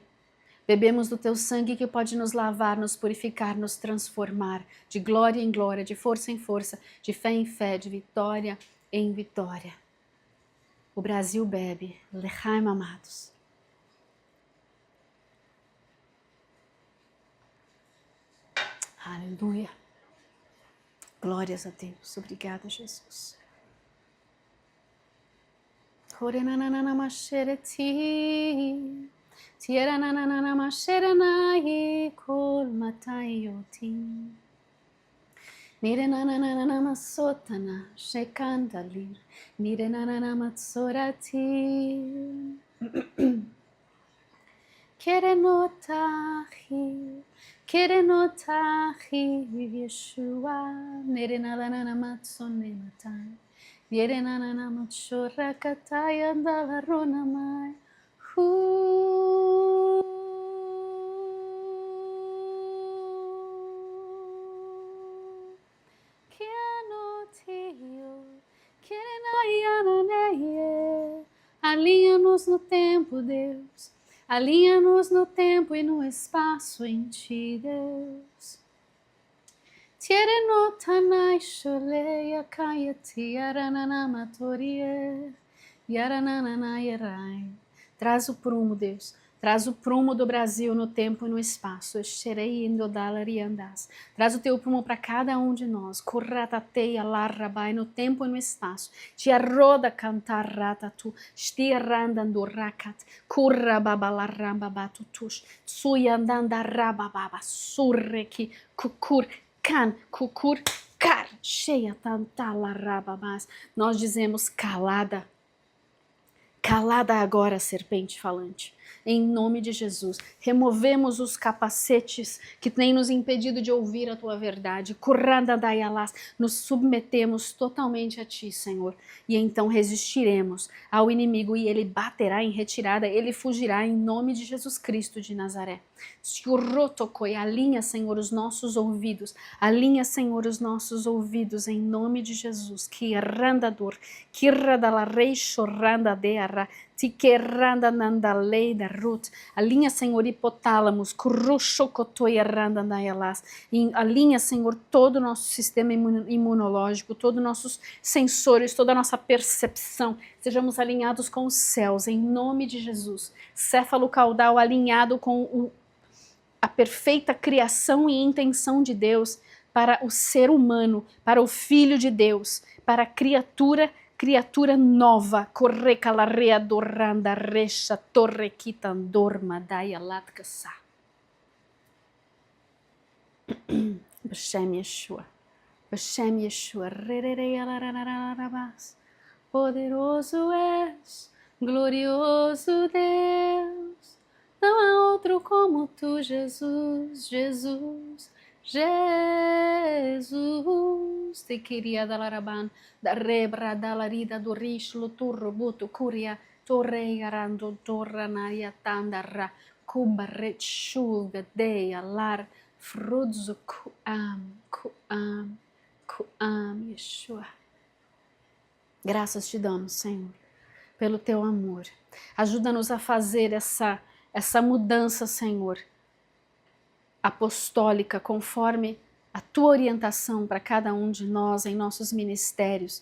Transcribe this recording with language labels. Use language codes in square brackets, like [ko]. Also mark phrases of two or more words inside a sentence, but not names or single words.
[pt] Bebemos do teu sangue que pode nos lavar, nos purificar, nos transformar de glória em glória, de força em força, de fé em fé, de vitória em vitória. O Brasil bebe, Lechaim, amados. Aleluia. Glórias a Deus. Obrigada, Jesus. Horenananamashereti, tieranananamasheranai kol matayotim. Nirenananamasotana shekandalir, nirenananamatsorati. Kerenotahi, Kerenotahi Yeshua, Nerenalana Matsonematai, Yerenana Matshora Kataya Dalarona Mai. Alinha-nos no tempo, Deus. Alinha-nos no tempo e no espaço em Ti, Deus. Tierenotanai sholeia kayati yarananamatorie yarananayerai. Traz o prumo, Deus. Traz o prumo do Brasil no tempo e no espaço. Traz o teu prumo para cada um de nós. Kurratateia larrabai no tempo e no espaço. Tiaroda cantar ratatu. Stirandandurakat. Kurrababalarambabatutush. Tsuyandandarabababa. Surreki. Kukur. Kan. Kukur. Kar. Cheia tantalarababas. Nós dizemos calada. Calada agora, serpente falante. Em nome de Jesus, removemos os capacetes que têm nos impedido de ouvir a tua verdade. Nos submetemos totalmente a ti, Senhor. E então resistiremos ao inimigo e ele baterá em retirada, ele fugirá em nome de Jesus Cristo de Nazaré. Alinha, Senhor, os nossos ouvidos. Alinha, Senhor, os nossos ouvidos em nome de Jesus. Kirrandador, kirradalarei chorrandadeara. Tiquerranda nandalei da Ruth. Alinha, Senhor, hipotálamos. Alinha, Senhor, todo o nosso sistema imunológico, todos os nossos sensores, toda a nossa percepção. Sejamos alinhados com os céus, em nome de Jesus. Céfalo caudal alinhado com a perfeita criação e intenção de Deus para o ser humano, para o Filho de Deus, para a criatura nova. Correca larrea dorranda recha torre quitandorma daia latkasa. [he] Beshem Yeshua. Beshem Yeshua. [pt] Poderoso és, glorioso Deus. Não há outro como tu, Jesus, Jesus, Jesus. Te queria da laraban, da rebra, da larida, do rishlo, turro, buto, curia, torre, arando, torra, naria, tandara, kubaret, shuga, deia, lar, frudzo, kuam, Yeshua. Graças te damos, Senhor, pelo teu amor. Ajuda-nos a fazer essa mudança, Senhor, apostólica, conforme a tua orientação para cada um de nós em nossos ministérios.